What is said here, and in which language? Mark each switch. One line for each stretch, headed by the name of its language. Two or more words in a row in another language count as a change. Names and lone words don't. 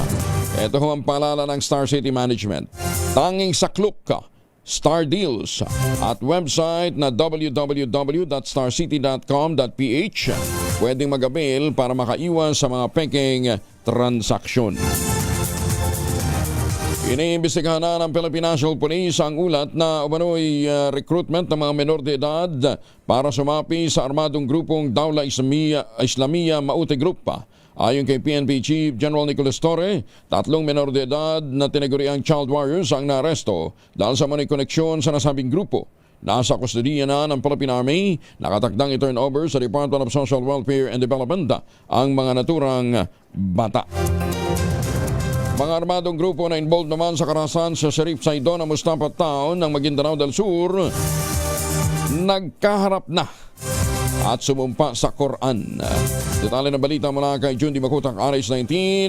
Filipino: Ito ho ang paalala ng Star City Management. Tanging saklok ka Star Deals at website na www.starcity.com.ph. Pwedeng mag-avail para makaiwas sa mga peking transaksyon. Iniimbestigahan na ng Philippine National Police ang ulat na umano'y recruitment ng mga menor de edad para sumapi sa armadong grupong Dawla Islamia Maute Group. Ayon kay PNP Chief General Nicolas Torre, 3 menor de edad na tinaguriang
English: child warriors
Filipino: ang naaresto dahil sa mga koneksyon sa nasabing grupo. Nasa kustodiya na ng Philippine Army, nakatakdang i-turn over sa Department of Social Welfare and Development ang mga naturang bata. Mga armadong grupo na involved naman sa karahasan sa Sheriff Saidon na Mustafa Town ng Maguindanao del Sur, nagkaharap na at sumumpa sa Quran. Detalye ng balita mula kay June Di Makutak, RH19.